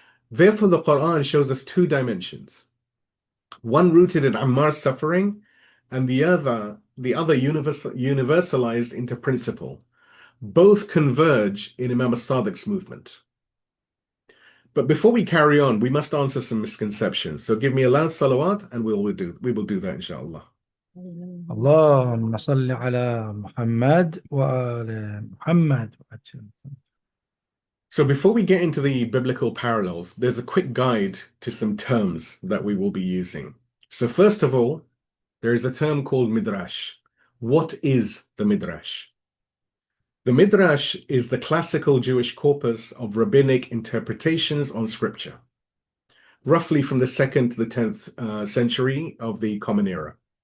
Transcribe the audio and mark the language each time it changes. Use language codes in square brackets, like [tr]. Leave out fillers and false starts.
[en] Therefore, the Quran shows us two dimensions, one rooted in Ammar's suffering and the other universalized into principle. Both converge in Imam al-Sadiq's movement. But before we carry on, we must answer some misconceptions. So give me a loud salawat and we will do that, inshallah. [ar] اللهم صل على محمد وآل محمد. [en] So before we get into the biblical parallels, there's a quick guide to some terms that we will be using. So first of all, there is a term called midrash. What is the midrash? The midrash is the classical Jewish corpus of rabbinic interpretations on scripture, roughly from the 2nd to the 10th century of the Common Era.